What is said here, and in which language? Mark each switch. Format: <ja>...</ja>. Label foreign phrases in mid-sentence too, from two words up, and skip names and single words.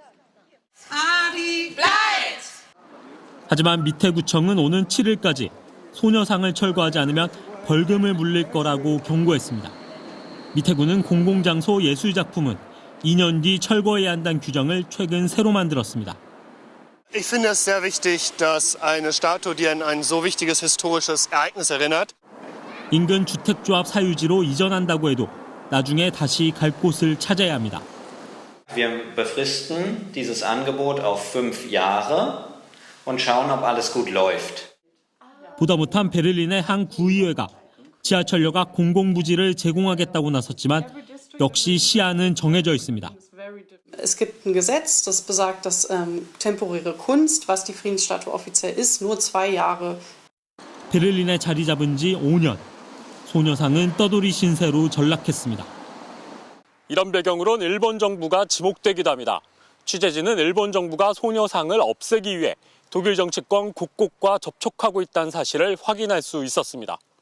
<ko>하지만 미테구청은 오는 7일까지 소녀상을 철거하지 않으면 벌금을 물릴 거라고 경고했습니다. 미테구는 공공장소 예술작품은 2년 뒤 철거해야 한다는 규정을 최근 새로 만들었습니다.</ko> <de>Ich finde es sehr wichtig, dass eine Statue, die an ein so wichtiges historisches Ereignis erinnert,</de> <ko>인근 주택조합 사유지로 이전한다고 해도 나중에 다시 갈 곳을 찾아야 합니다.</ko> <de>Wir befristen dieses Angebot auf 5 Jahre und schauen, ob alles gut läuft.</de> <ko>보다 못한 베를린의 한 구의회가 지하철역앞 공공부지를 제공하겠다고 나섰지만 역시 시한은 정해져 있습니다.</ko> <de>Es gibt ein Gesetz, das besagt, dass temporäre Kunst, was die Friedensstatue offiziell ist, nur 2 Jahre.</de> <ko>베를린에 자리 잡은 지 5년. 소녀상은 떠돌이 신세로 전락했습니다. 이런 배경으론 일본 정부가 지목되기도 합니다. 취재진은 일본 정부가 소녀상을 없애기 위해 독일 정치권 곳곳과 접촉하고 있다는 사실을 확인할 수 있었습니다.</ko>